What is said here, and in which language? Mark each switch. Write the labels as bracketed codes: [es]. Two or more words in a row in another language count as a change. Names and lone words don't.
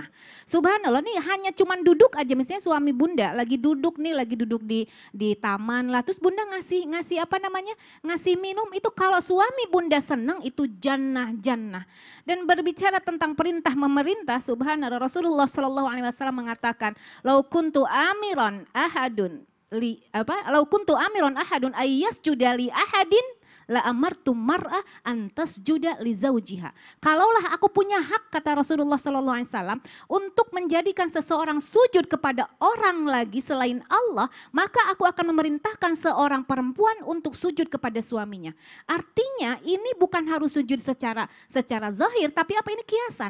[id] Subhanallah, nih hanya cuman duduk aja, misalnya suami bunda lagi duduk di taman lah, terus bunda ngasih apa namanya? Ngasih minum, itu kalau suami bunda seneng itu jannah. Dan berbicara tentang perintah memerintah, subhanallah, Rasulullah SAW mengatakan, [ar] لو كنت آمرا أحدا أن يسجد لأحد لأمرت المرأة أن تسجد لزوجها. [id] Kalaulah aku punya hak, kata Rasulullah SAW, untuk menjadikan seseorang sujud kepada orang lagi selain Allah, maka aku akan memerintahkan seorang perempuan untuk sujud kepada suaminya. Artinya ini bukan harus sujud secara zahir, tapi apa, ini kiasan.